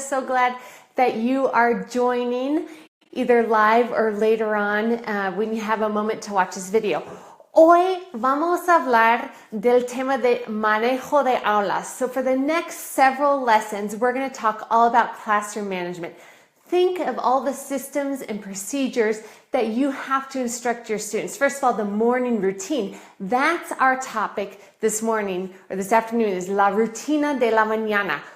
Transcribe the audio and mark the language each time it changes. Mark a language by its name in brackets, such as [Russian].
[English] So glad that you are joining either live or later on when you have a moment to watch this video. [Spanish] Hoy vamos a hablar del tema de manejo de aulas. [English] So for the next several lessons, we're going to talk all about classroom management. Think of all the systems and procedures that you have to instruct your students. First of all, the morning routine. That's our topic this morning or this afternoon is [Spanish] la rutina de la mañana.